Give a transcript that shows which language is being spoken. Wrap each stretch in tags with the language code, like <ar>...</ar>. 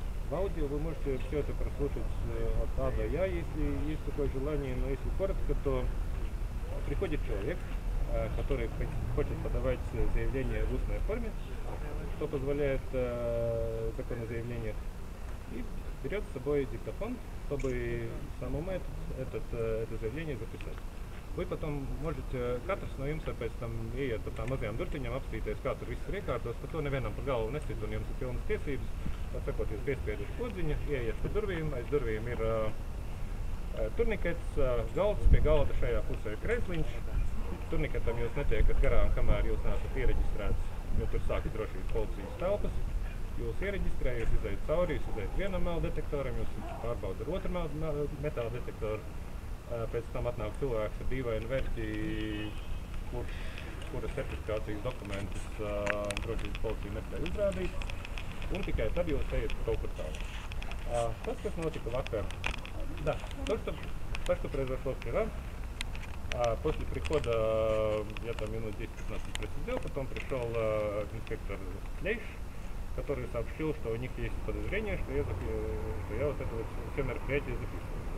<ru>В аудио вы можете все это прослушать от А до Я, если есть такое желание, но если коротко, то приходит человек, который хочет подавать заявление в устной форме, что позволяет закон о заявлениях, и берет с собой диктофон, чтобы самому это заявление записать. Вы потом можете</ru> <lv>katrs no jums pēc tam ieiet pa tām mazajām durtiņām, apstīties, kā tur viss ir iekārtos, par to nevienam pa galvu nesit, un jums ir pilnas tiesības. Tā sakot, jūs piespiedat podziņu, ieiet pa durvīm, aiz durvīm ir turnikets, galds, pie galda šajā pusē ir krēsliņš. Turniketam jūs netiekat garām, kamēr jūs neesat iereģistrēts, jo tur sākas drošības policijas telpas. Jūs iereģistrē, jūs izējat cauri, jūs izējat vienam metāla detektoram, jūs pārbaudat ar otru metāla detektoru. Pēc tam atnāk cilvēks ar dīvainu vērķi, kura certifikācijas dokumentus drošības policija nespēja uzrādīt, un tikai tad jūs ejat kaut kur tālu. Tas, kas notika vakar,</lv> <ru>да, то, что произошло вчера, после прихода я там минут 10-15 просидел, потом пришел инспектор Лейш, который сообщил, что у них есть подозрение, что я вот это вот все мероприятия записываю.</ru>